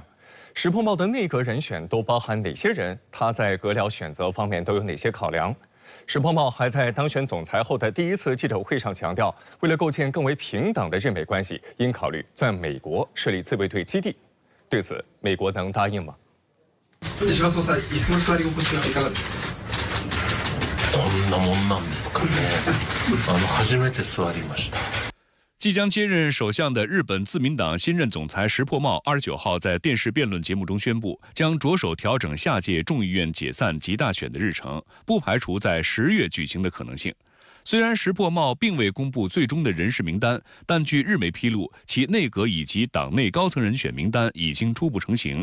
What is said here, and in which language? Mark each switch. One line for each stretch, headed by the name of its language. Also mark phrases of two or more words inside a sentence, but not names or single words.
Chinese: 石破茂的内阁人选都包含哪些人？他在阁僚选择方面都有哪些考量？石破茂还在当选总裁后的第1次记者会上强调，为了构建更为平等的日美关系，应考虑在美国设立自卫队基地。对此，美国能答应吗？
Japanese: 石破総裁、椅子の座り心地はいかがですか？こんなもんなんですかね。初めて座りました。
Chinese: 即将接任首相的日本自民党新任总裁石破茂29号在电视辩论节目中宣布，将着手调整下届众议院解散及大选的日程，不排除在10月举行的可能性。虽然石破茂并未公布最终的人事名单，但据日媒披露，其内阁以及党内高层人选名单已经初步成型。